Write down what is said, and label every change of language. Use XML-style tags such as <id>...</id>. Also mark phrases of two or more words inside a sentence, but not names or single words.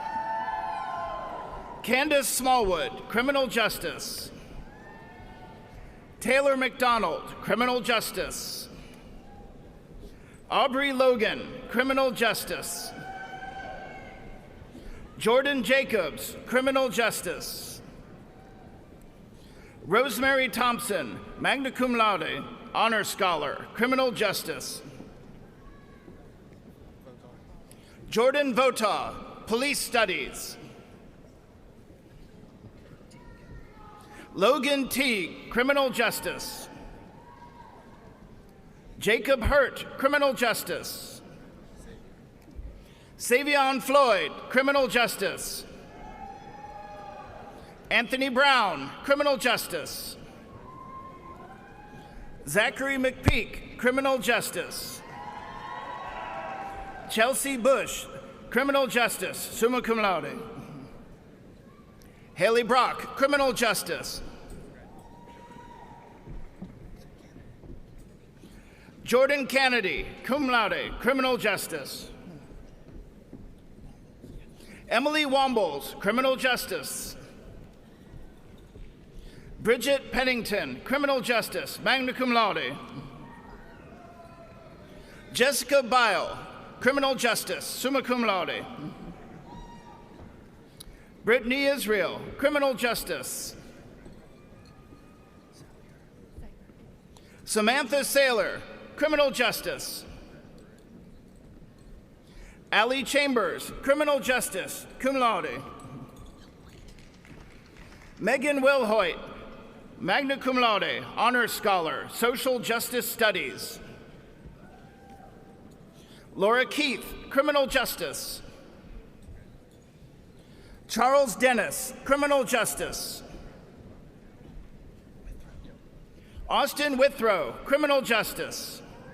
<en>Candace Smallwood, Criminal Justice. Taylor McDonald, Criminal Justice. Aubrey Logan, Criminal Justice. Jordan Jacobs, Criminal Justice. Rosemary Thompson,</en> <la>magna cum laude,</la> <en>Honor Scholar, Criminal Justice. Jordan Votaw, Police Studies. Logan Teague, Criminal Justice. Jacob Hurt, Criminal Justice. Savion Floyd, Criminal Justice. Anthony Brown, Criminal Justice. Zachary McPeak, Criminal Justice. Chelsea Bush, Criminal Justice,</en> <la>summa cum laude.</la> <en>Haley Brock, Criminal Justice. Jordan Kennedy,</en> <la>cum laude,</la> <en>Criminal Justice. Emily Wombles, Criminal Justice. Bridget Pennington, Criminal Justice,</en> <la>magna cum laude.</la> <en>Jessica Bile, Criminal Justice,</en> <la>summa cum laude.</la> <en>Brittany Israel, Criminal Justice. Samantha Saylor, Criminal Justice. Allie Chambers, Criminal Justice,</en> <la>cum laude.</la> <en>Megan Wilhoit,</en> <la>magna cum laude,</la> <en>Honor Scholar, Social Justice Studies. Laura Keith, Criminal Justice. Charles Dennis, Criminal Justice. Austin Withrow, Criminal Justice.</en>